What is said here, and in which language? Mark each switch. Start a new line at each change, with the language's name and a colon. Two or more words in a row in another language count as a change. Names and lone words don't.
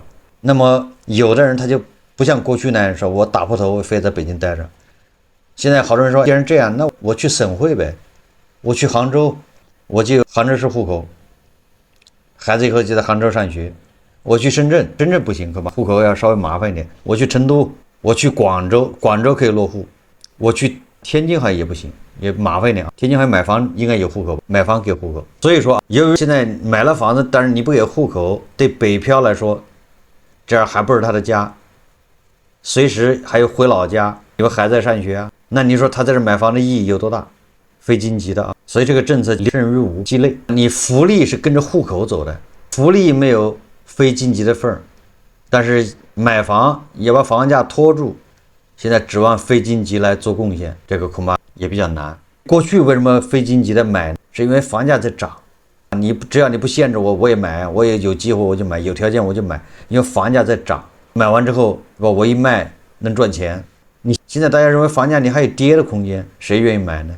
Chinese: 那麼有的人他就不像過去那樣說，我打破頭我非在北京待着。現在好多人說，既然這樣，那我去省會唄，我去杭州，我就杭州市戶口，孩子以後就在杭州上學。我去深圳，深圳不行，可吧？戶口要稍微麻煩一點。我去成都，我去廣州，廣州可以落戶。我去天津好像也不行，也麻煩一點啊。天津好像買房應該有戶口，買房給戶口。所以說，由於現在買了房子，但是你不給戶口，對北漂來說，這兒還不是他的家，隨時還有回老家，因為孩子在上學啊。那你說他在這買房的意義有多大？非经济的啊。所以這個政策利甚於無，雞肋。你福利是跟着戶口走的，福利没有非经济的份兒，但是買房也把房價拖住，現在指望非经济來做貢獻，這個恐怕也比較難。過去為什麼非經濟的買？是因為房價在漲，只要你不限制我，我也買，我也有機會我就買，有條件我就買，因為房價在漲，買完之後我一賣能賺錢。你現在大家認為房價你還有跌的空間，誰願意買呢？